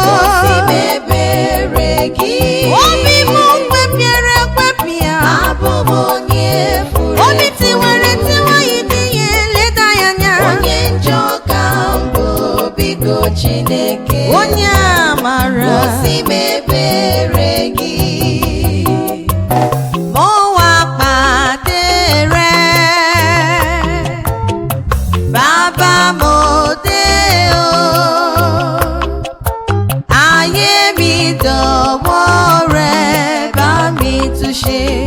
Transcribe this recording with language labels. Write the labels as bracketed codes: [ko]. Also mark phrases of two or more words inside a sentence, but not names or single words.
[ig] Gosi m ebere gị. Obi m kwepịara ekwepịa. Abụ m onye furu Obi efu. tiwere tiwa, ịdị ya eleda ya anya. Onye njọ ka m bụ, biko Chineke. Onye amara. Gosi m ebere gị. [yo] Mo wá pàdé rẹ, Bàbá mo dé o. Ayé mi dọ̀wọ́ rẹ, bá mi tún ṣe.